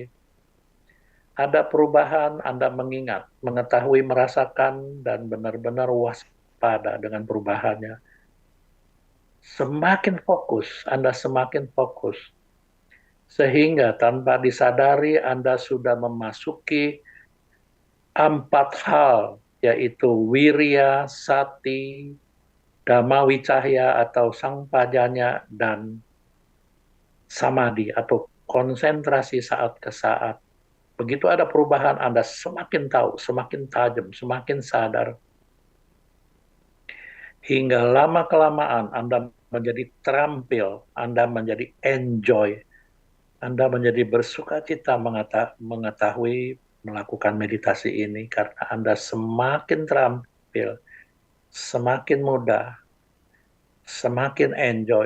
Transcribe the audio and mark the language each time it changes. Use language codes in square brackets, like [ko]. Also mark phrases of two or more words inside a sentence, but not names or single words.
[id] Ada perubahan, Anda mengingat, mengetahui, merasakan, dan benar-benar waspada dengan perubahannya. Semakin fokus, Anda semakin fokus. Sehingga tanpa disadari Anda sudah memasuki 4 hal, yaitu wirya, sati, [pi] dhamma wicahya [id] atau sangpajanya, dan samadhi atau konsentrasi saat ke saat. Begitu ada perubahan, Anda semakin tahu, semakin tajam, semakin sadar. Hingga lama-kelamaan Anda menjadi terampil, Anda menjadi enjoy, Anda menjadi bersuka cita mengetahui melakukan meditasi ini karena Anda semakin terampil, semakin mudah, semakin enjoy.